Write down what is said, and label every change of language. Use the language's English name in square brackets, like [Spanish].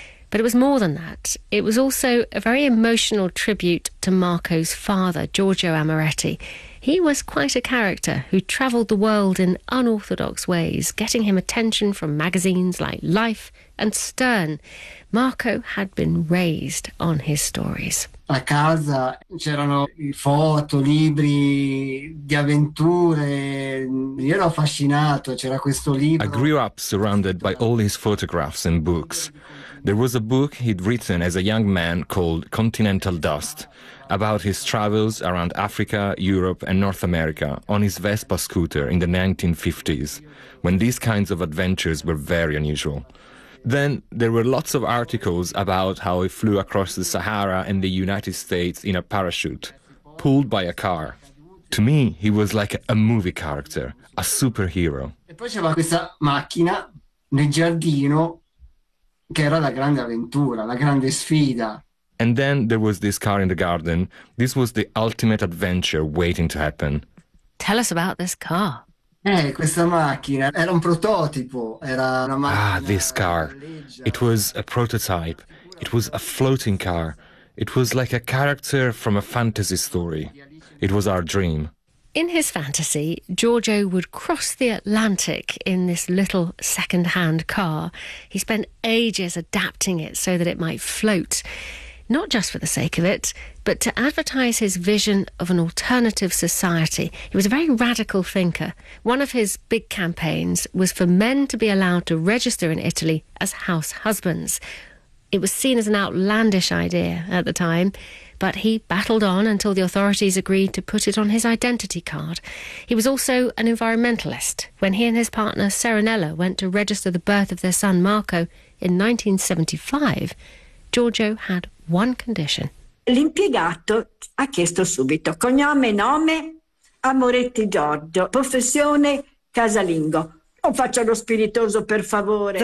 [English] But it was more than that. It was also a very emotional tribute to Marco's father, Giorgio Amoretti. He was quite a character who travelled the world in unorthodox ways, getting him attention from magazines like Life and Stern. Marco had been raised on his stories. [Italian] A casa c'erano foto, libri di avventure. Io ero affascinato, c'era questo libro. [English] I grew up surrounded by all his photographs and books. There was a book he'd written as a young man called Continental Dust, about his travels around Africa, Europe and North America on his Vespa scooter in the 1950s, when these kinds of adventures were very unusual. Then there were lots of articles about how he flew across the Sahara and the United States in a parachute, pulled by a car. To me, he was like a movie character, a superhero. [Italian] E poi c'era questa macchina nel giardino, che era la grande avventura, la grande sfida. [English] And then there was this car in the garden. This was the ultimate adventure waiting to happen. Tell us about this car. [Italian] Questa macchina era un prototipo, era una macchina. [English] Ah, this car. It was a prototype. It was a floating car. It was like a character from a fantasy story. It was our dream. In his fantasy, Giorgio would cross the Atlantic in this little second-hand car. He spent ages adapting it so that it might float, not just for the sake of it, but to advertise his vision of an alternative society. He was a very radical thinker. One of his big campaigns was for men to be allowed to register in Italy as house husbands. It was seen as an outlandish idea at the time, but he battled on until the authorities agreed to put it on his identity card. He was also an environmentalist. When he and his partner, Serenella, went to register the birth of their son, Marco, in 1975, Giorgio had one condition. [Italian] L'impiegato ha chiesto subito cognome, nome, Amoretti Giorgio, professione casalingo. Non faccia lo spiritoso, per favore.